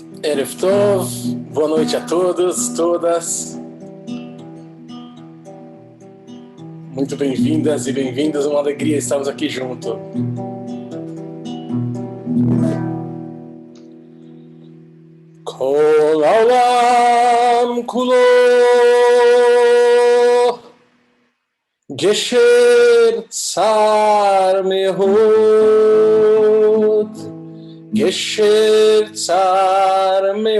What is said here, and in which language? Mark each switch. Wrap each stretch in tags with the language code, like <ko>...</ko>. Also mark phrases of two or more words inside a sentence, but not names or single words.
<he>ערב טוב,</he> <pt>boa noite a todos, todas. Muito bem-vindas e bem-vindos, uma alegria estarmos aqui juntos.</pt> <he>כל העולם כולו גשר צר מאד גשר צר</he>